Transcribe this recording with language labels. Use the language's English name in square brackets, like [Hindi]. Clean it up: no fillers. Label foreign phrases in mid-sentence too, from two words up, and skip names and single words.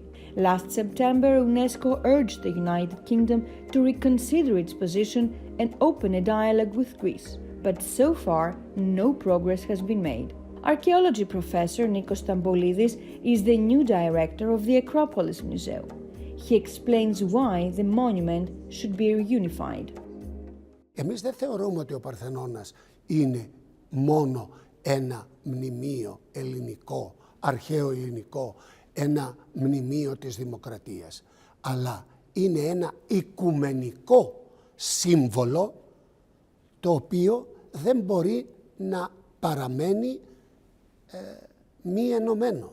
[English] Last September, UNESCO urged the United Kingdom to reconsider its position and open a dialogue with Greece. But so far, no progress has been made. Archaeology professor Nikos Stambolidis is the new director of the Acropolis Museum. He explains why the monument should be reunified. [Greek] Εμείς δεν θεωρούμε ότι ο Παρθενώνας είναι μόνο ένα μνημείο ελληνικό, αρχαίο ελληνικό, ένα μνημείο της δημοκρατίας, αλλά είναι ένα οικουμενικό σύμβολο το οποίο δεν μπορεί να παραμένει μη ενωμένο.